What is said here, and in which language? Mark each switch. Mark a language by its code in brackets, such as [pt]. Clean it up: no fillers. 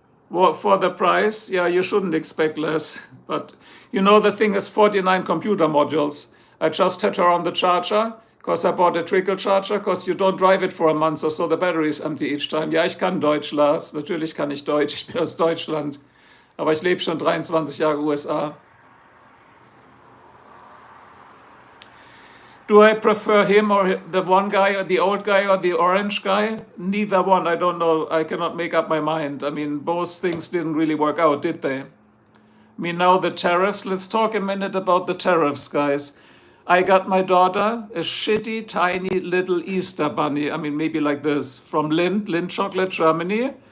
[en] Well, for the price, yeah, you shouldn't expect less. But you know, the thing is 49 computer modules. I just had her on the charger, because I bought a trickle charger, because you don't drive it for a month or so, the battery is empty each time. [de] Ja, ich kann Deutsch, Lars. Natürlich kann ich Deutsch. Ich bin aus Deutschland. Aber ich lebe schon 23 Jahre USA. [en] Do I prefer him or the one guy or the old guy or the orange guy? Neither one. I don't know. I cannot make up my mind. I mean, both things didn't really work out, did they? I mean, now the tariffs. Let's talk a minute about the tariffs, guys. I got my daughter a shitty, tiny little Easter bunny. I mean, maybe like this, from Lind Chocolate, Germany,